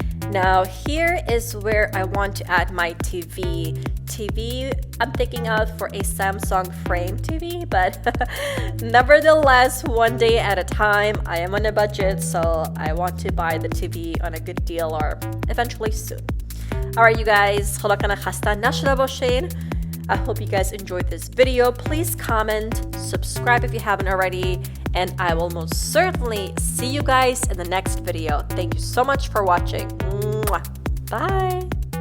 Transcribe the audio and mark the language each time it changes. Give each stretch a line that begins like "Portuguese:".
English: Now here is where I want to add my TV. I'm thinking of for a Samsung frame TV, but nevertheless, one day at a time. I am on a budget, so I want to buy the TV on a good deal or eventually soon. Alright, you guys,
Persian: خدا کنه خسته نشده باشین.
English: I hope you guys enjoyed this video. Please comment, subscribe if you haven't already, and I will most certainly see you guys in the next video. Thank you so much for watching. Mwah. Bye!